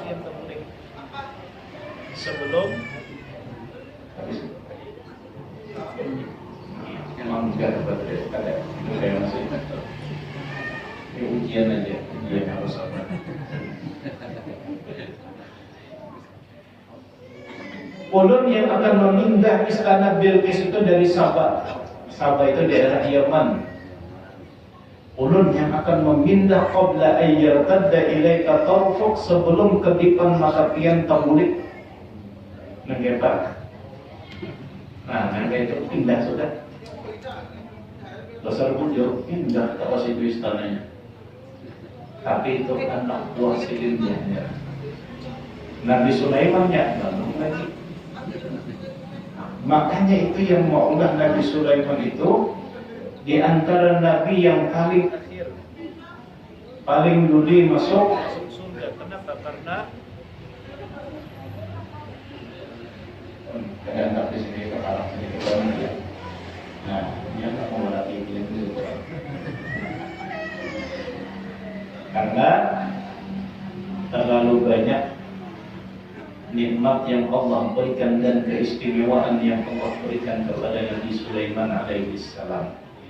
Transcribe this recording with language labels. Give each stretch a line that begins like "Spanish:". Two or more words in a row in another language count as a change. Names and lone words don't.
Indonesian: emang enggak ada saya masih ini ujian aja, ujian harus sabar.
Banjar: Ulun yang akan memindah istana Bilqis itu dari Sabah. Sabah itu daerah Yaman. Ulun yang akan memindah
Arabic: qabla ayyartadda ilaika tarfuk,
Banjar: sebelum kedipan mata pian tamulik menggepak. Nah, itu pindah sudah. Besar bujur pindah ke situ istananya. Tapi itu anak buah Sidinnya ya. Nabi Sulaiman ya bangun lagi.
Indonesian: Makanya itu yang maulah Nabi Sulaiman itu di antara nabi yang paling akhir, paling dulu masuk surga. Kenapa? Karena kadang di sini ke arah sini ke kanan ya. Nah, dia nggak mau lagi itu. Karena terlalu banyak nikmat yang Allah berikan dan keistimewaan yang Allah berikan kepada Nabi Sulaiman alaihissalam.